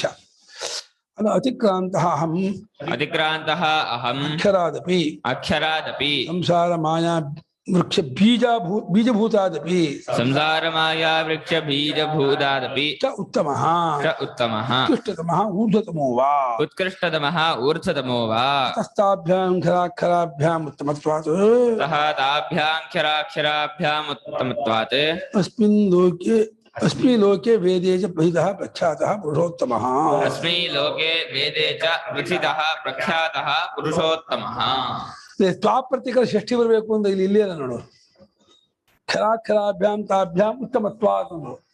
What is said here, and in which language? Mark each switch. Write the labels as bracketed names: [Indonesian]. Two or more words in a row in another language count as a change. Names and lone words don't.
[Sanskrit] ಅದು ಅತಿಕ್ರಾಂತಃ ಅಹಂ ಅಕ್ಷರಾದಪಿ ಸಂಸಾರ ಮಾಯಾ ವೃಕ್ಷ ಬೀಜಭೂತಾದಪಿ ಚ ಉತ್ತಮಃ ಉತ್ಕೃಷ್ಟತಮಃ ಊರ್ಧ್ವತಮೋ ವಾ ತಸ್ತಾಭ್ಯಾಂ ಕ್ಷರಾಕ್ಷರಾಭ್ಯಾಂ ಉತ್ತಮತ್ವಾತ್ अस्मिन् लोके वेदे च प्रथितः प्रख्यातः पुरुषोत्तमः. [Kannada] ತ್ವಾಪ್ರತಿಕರ ಷಷ್ಠಿ ಬರಬೇಕು ಅಂತ ಇಲ್ಲಿ ಅಲ್ಲ ನೋಡು. [Sanskrit] ಕ್ಷರಾಕ್ಷರಾಭ್ಯಾಂ ತಾಭ್ಯಾಂ ಉತ್ತಮತ್ವಾತ್ [Kannada] ಅಂದ್ರು.